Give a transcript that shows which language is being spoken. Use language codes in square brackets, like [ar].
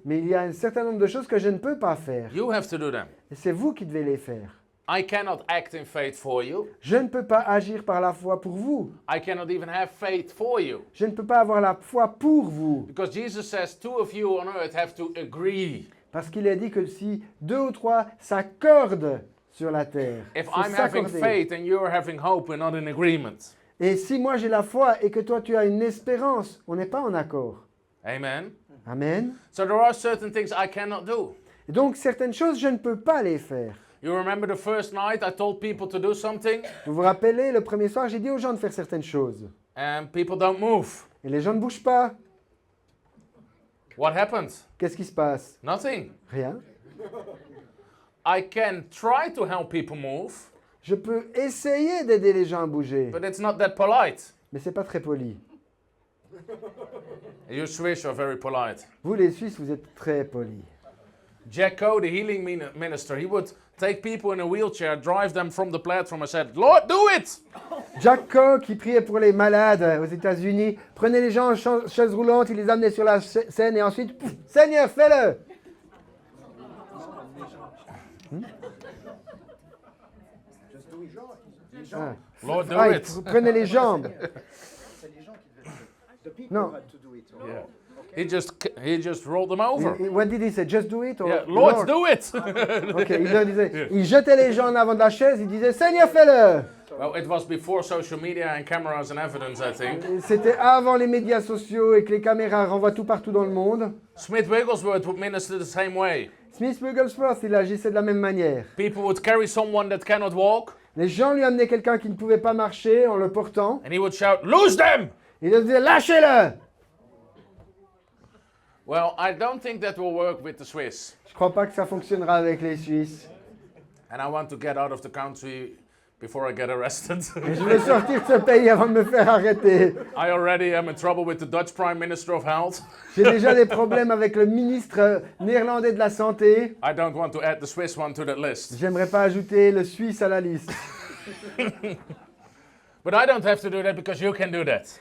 [fr] Mais il y a un certain nombre de choses que je ne peux pas faire. [en] You have to do them. [fr] Et c'est vous qui devez les faire. [en] I cannot act in faith for you. [fr] Je ne peux pas agir par la foi pour vous. [en] I cannot even have faith for you. [fr] Je ne peux pas avoir la foi pour vous. [en] Because Jesus says two of you on earth have to agree. [fr] Parce qu'il a dit que si 2 ou 3 s'accordent sur la terre, [en] If [fr] faut [en] I'm having [fr] s'accorder. [en] faith and you're having hope, we're not in agreement. [fr] Et si moi j'ai la foi et que toi tu as une espérance, on n'est pas en accord. [en] Amen. [fr] Amen. [en] So there are certain things I cannot do. [fr] Et donc certaines choses, je ne peux pas les faire. [en] You remember the first night I told people to do something [fr] Vous vous rappelez, le premier soir, j'ai dit aux gens de faire certaines choses. [en] and people don't move. [fr] Et les gens ne bougent pas. [en] What happened? [fr] Qu'est-ce qui se passe? [en] Nothing. [fr] Rien. [en] I can try to help people move, [fr] Je peux essayer d'aider les gens à bouger, [en] but it's not that polite. [fr] mais c'est pas très poli. [en] You Swiss are very polite. [fr] Vous, les Suisses, vous êtes très polis. [en] Jack Coe, the healing minister, he would take people in a wheelchair, drive them from the platform and said, Lord, do it! [fr] Jack Coe, qui priait pour les malades aux États-Unis, prenait les gens en chaise roulante, il les amenait sur la scène et ensuite, pouf, Seigneur, fais-le! Ah. [en] Lord, do Ah, it! [fr] prenez les jambes. Non. [en] Yeah. He just rolled them over. What did he say? Just do it? Or Yeah, Lord, do it! [fr] Ok, il leur disait, il jetait les gens en avant de la chaise, il disait, Seigneur, fais-le! [en] Well, it was before social media and cameras and evidence, I think. [fr] C'était avant les médias sociaux et que les caméras renvoient tout partout dans le monde. [en] Smith Wigglesworth would minister the same way. [fr] Smith Wigglesworth, il agissait de la même manière. [en] People would carry someone that cannot walk, [fr] Les gens lui amenaient quelqu'un qui ne pouvait pas marcher en le portant. [en] and he would shout, Lose them! [fr] Il leur disait, lâchez-le! [en] Well, I don't think that will work with the Swiss. [fr] Je crois pas que ça fonctionnera avec les Suisses. [en] And I want to get out of the country before I get arrested. [fr] Et je veux sortir de ce pays avant de me faire arrêter. [en] I already am in trouble with the Dutch Prime Minister of Health. [fr] J'ai déjà des problèmes avec le ministre néerlandais de la Santé. [en] I don't want to add the Swiss one to that list. [fr] J'aimerais pas ajouter le Suisse à la liste. [en] But I don't have to do that because you can do that.